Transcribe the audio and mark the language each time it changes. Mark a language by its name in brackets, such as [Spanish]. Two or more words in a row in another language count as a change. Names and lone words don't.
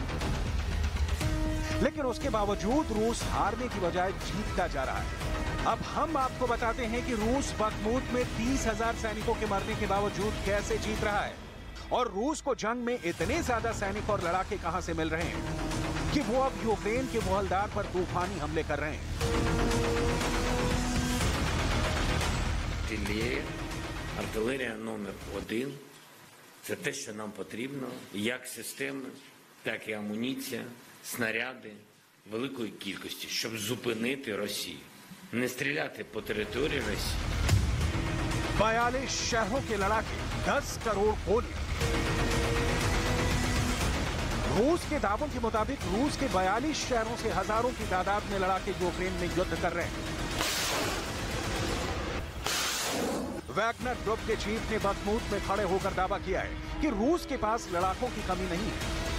[Hindi] लेकिन उसके बावजूद रूस हारने की बजाय जीतता जा रहा है। अब हम आपको बताते हैं कि रूस बखमूत में 30,000 सैनिकों के मरने के बावजूद कैसे जीत रहा है और रूस को जंग में इतने ज्यादा सैनिक और लड़ाके कहां से मिल रहे हैं कि वो अब यूक्रेन के वोहलदार पर तूफानी हमले कर रहे हैं। [Ukrainian] Артилерія номер 1 – це те, що нам потрібно, як системи, так і амуніція, снаряди великої кількості, щоб зупинити Росію, не стріляти по території Росії. [Hindi] 42 शहरों के लड़ाके, 10 करोड़ गोली। रूस के दावों के मुताबिक रूस के 42 शहरों से हजारों की तादाद में लड़ाके यूक्रेन में युद्ध कर रहे हैं। वैगनर ग्रुप के चीफ ने बखमूत में खड़े होकर दावा किया है कि रूस के पास लड़ाकों की कमी नहीं है।